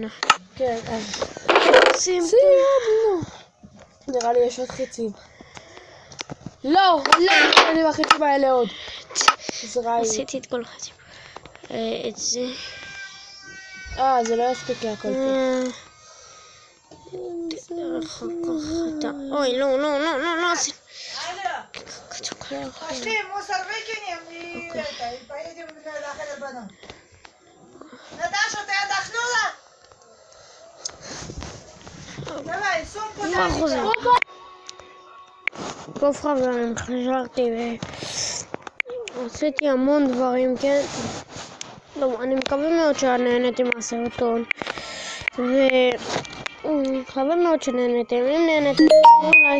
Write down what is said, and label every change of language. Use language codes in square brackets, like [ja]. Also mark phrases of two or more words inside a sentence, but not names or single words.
[he] כן, אז סיימנו. נראה לי יש עוד חצים. לא, אני בחצים האלה עוד. עשיתי את כל החצים. את זה. זה לא יספיק להכל פה. אחר כך את ה... אוי, לא. [ru] Пошли, мусор выкинем и поедем на Хелебану. Наташа, ты отдохнула? Давай, сумку дай. [he] טוב חברים, חזרתי ועשיתי המון דברים, כן? לא, אני מקווה מאוד שנהנתם מהסרטון. מקווה מאוד שנהנתם. אם נהנתם, לייק.